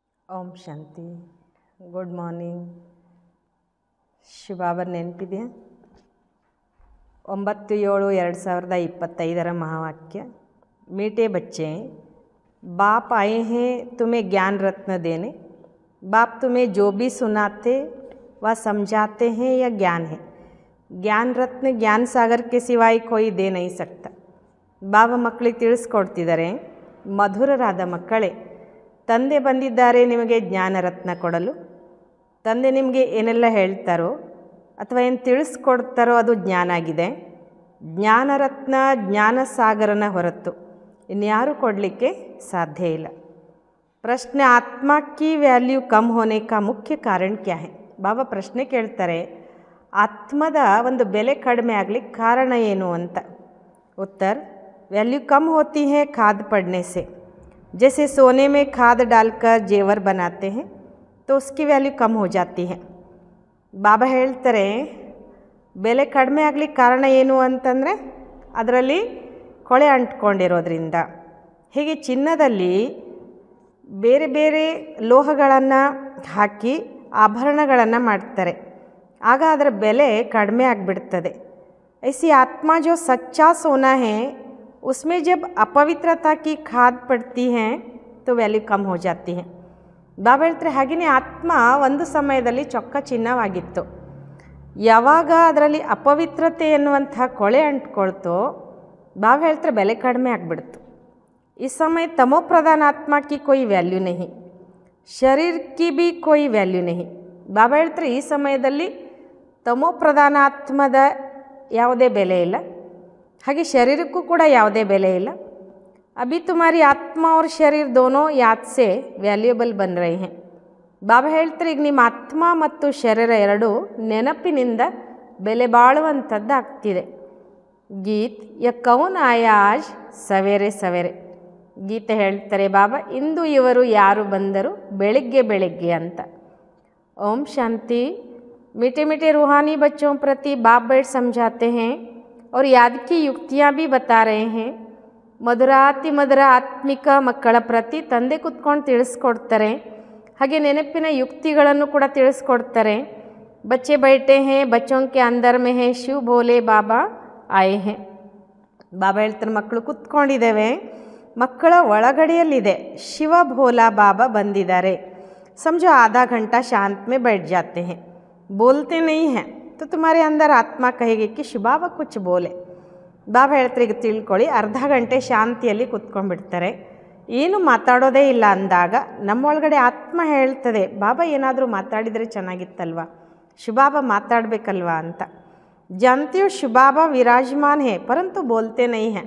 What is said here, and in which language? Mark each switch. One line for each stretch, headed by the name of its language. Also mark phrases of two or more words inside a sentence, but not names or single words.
Kannada: ಓಂ ಶಾಂತಿ.
English: good morning.
Kannada: ಶಿವಬಾಬಾ ನೆನಪಿದೆಯಾ?
Hindi: 9/7/2025 महावाक्य। मीठे बच्चे, बाप आए हैं तुम्हें ज्ञान रत्न देने। बाप तुम्हें जो भी सुनाते वह समझाते हैं, यह ज्ञान है। ज्ञान रत्न ज्ञान सागर के सिवाय कोई दे नहीं सकता।
Kannada: ಬಾಬಾ ಮಕ್ಕಳಿಗೆ ತಿಳಿಸ್ಕೊಡ್ತಿದ್ದಾರೆ, ಮಧುರರಾದ ಮಕ್ಕಳೇ, ತಂದೆ ಬಂದಿದ್ದಾರೆ ನಿಮಗೆ ಜ್ಞಾನರತ್ನ ಕೊಡಲು. ತಂದೆ ನಿಮಗೆ ಏನೆಲ್ಲ ಹೇಳ್ತಾರೋ ಅಥವಾ ಏನು ತಿಳಿಸ್ಕೊಡ್ತಾರೋ ಅದು ಜ್ಞಾನ ಆಗಿದೆ. ಜ್ಞಾನರತ್ನ ಜ್ಞಾನಸಾಗರನ ಹೊರತು ಇನ್ಯಾರೂ ಕೊಡಲಿಕ್ಕೆ ಸಾಧ್ಯ ಇಲ್ಲ.
Hindi: ಪ್ರಶ್ನೆ, आत्मा की वैल्यू कम होने का मुख्य कारण क्या है?
Kannada: ಬಾಬಾ ಪ್ರಶ್ನೆ ಕೇಳ್ತಾರೆ, ಆತ್ಮದ ಒಂದು ಬೆಲೆ ಕಡಿಮೆ ಆಗಲಿಕ್ಕೆ ಕಾರಣ ಏನು ಅಂತ.
Hindi: उत्तर, वैल्यू कम होती है खाद पड़ने से। जैसे सोने में खाद डालकर जेवर बनाते हैं तो उसकी वैल्यू कम हो जाती है.
Kannada: ಬಾಬಾ ಹೇಳ್ತಾರೆ, ಬೆಲೆ ಕಡಿಮೆ ಆಗಲಿಕ್ಕೆ ಕಾರಣ ಏನು ಅಂತಂದರೆ ಅದರಲ್ಲಿ ಕೊಳೆ ಅಂಟ್ಕೊಂಡಿರೋದ್ರಿಂದ. ಹೀಗೆ ಚಿನ್ನದಲ್ಲಿ ಬೇರೆ ಬೇರೆ ಲೋಹಗಳನ್ನು ಹಾಕಿ ಆಭರಣಗಳನ್ನು ಮಾಡ್ತಾರೆ, ಆಗ ಅದರ ಬೆಲೆ ಕಡಿಮೆ ಆಗಿಬಿಡ್ತದೆ.
Hindi: ऐसी आत्मा जो सच्चा सोना है उसमें जब अपवित्रता की खाद पड़ती है तो वैल्यू कम हो जाती है.
Kannada: ಬಾಬಾ ಹೇಳ್ತಾರೆ, ಹಾಗೆಯೇ ಆತ್ಮ ಒಂದು ಸಮಯದಲ್ಲಿ ಚೊಕ್ಕ ಚಿನ್ನವಾಗಿತ್ತು. ಯಾವಾಗ ಅದರಲ್ಲಿ ಅಪವಿತ್ರತೆ ಎನ್ನುವಂಥ ಕೊಳೆ ಅಂಟ್ಕೊಳ್ತೋ ಬಾಬಾ ಹೇಳ್ತಾರೆ ಬೆಲೆ ಕಡಿಮೆ ಆಗಿಬಿಡ್ತು. ಈ ಸಮಯ
Hindi: तमो प्रधान आत्मा की कोई वैल्यू नहीं, शरीर की भी कोई वैल्यू नहीं.
Kannada: ಬಾಬಾ ಹೇಳ್ತಾರೆ ಈ ಸಮಯದಲ್ಲಿ ತಮೋ ಪ್ರಧಾನ ಆತ್ಮದ ಯಾವುದೇ ಬೆಲೆ ಇಲ್ಲ, ಹಾಗೆ ಶರೀರಕ್ಕೂ ಕೂಡ ಯಾವುದೇ ಬೆಲೆ ಇಲ್ಲ.
Hindi: अभी तुम्हारी आत्मा और शरीर दोनों याद से वैल्यूबल बन रहे हैं.
Kannada: ಬಾಬಾ ಹೇಳ್ತಾರೆ, ಈಗ ನಿಮ್ಮ ಆತ್ಮ ಮತ್ತು ಶರೀರ ಎರಡೂ ನೆನಪಿನಿಂದ ಬೆಲೆ ಬಾಳುವಂಥದ್ದು ಆಗ್ತಿದೆ.
Hindi: गीत ये कौन आया आज सवेरे सवेरे.
Kannada: ಗೀತೆ ಹೇಳ್ತಾರೆ, ಬಾಬಾ ಇಂದು ಇವರು ಯಾರು ಬಂದರು ಬೆಳಿಗ್ಗೆ ಬೆಳಿಗ್ಗೆ ಅಂತ. ಓಂ ಶಾಂತಿ.
Hindi: मीठे मीठे रूहानी बच्चों प्रति बाप बैठ समझाते हैं और याद की युक्तियाँ भी बता रहे हैं.
Kannada: ಮಧುರಾತಿ ಮಧುರ ಆತ್ಮಿಕ ಮಕ್ಕಳ ಪ್ರತಿ ತಂದೆ ಕುತ್ಕೊಂಡು ತಿಳಿಸ್ಕೊಡ್ತಾರೆ, ಹಾಗೆ ನೆನಪಿನ ಯುಕ್ತಿಗಳನ್ನು ಕೂಡ ತಿಳಿಸ್ಕೊಡ್ತಾರೆ.
Hindi: बच्चे बैठे हैं बच्चों के अंदर में है शिव भोले बाबा आए हैं.
Kannada: ಬಾಬಾ ಹೇಳ್ತಾರೆ, ಮಕ್ಕಳು ಕುತ್ಕೊಂಡಿದ್ದೇವೆ, ಮಕ್ಕಳ ಒಳಗಡೆಯಲ್ಲಿದೆ ಶಿವ ಭೋಲಾ ಬಾಬಾ ಬಂದಿದ್ದಾರೆ.
Hindi: समझो आधा घंटा शांत में बैठ जाते हैं, बोलते नहीं हैं तो तुम्हारे अंदर आत्मा कहेगी कि शिव बाबा कुछ बोले.
Kannada: ಬಾಬಾ ಹೇಳ್ತಾರೆ, ಈಗ ತಿಳ್ಕೊಳ್ಳಿ, ಅರ್ಧ ಗಂಟೆ ಶಾಂತಿಯಲ್ಲಿ ಕುತ್ಕೊಂಡ್ಬಿಡ್ತಾರೆ, ಏನು ಮಾತಾಡೋದೇ ಇಲ್ಲ ಅಂದಾಗ ನಮ್ಮೊಳಗಡೆ ಆತ್ಮ ಹೇಳ್ತದೆ, ಬಾಬಾ ಏನಾದರೂ ಮಾತಾಡಿದರೆ ಚೆನ್ನಾಗಿತ್ತಲ್ವ, ಶಿವಬಾಬಾ ಮಾತಾಡಬೇಕಲ್ವಾ ಅಂತ.
Hindi: जानते हो शिवबाबा विराजमान है परंतु बोलते नहीं हैं.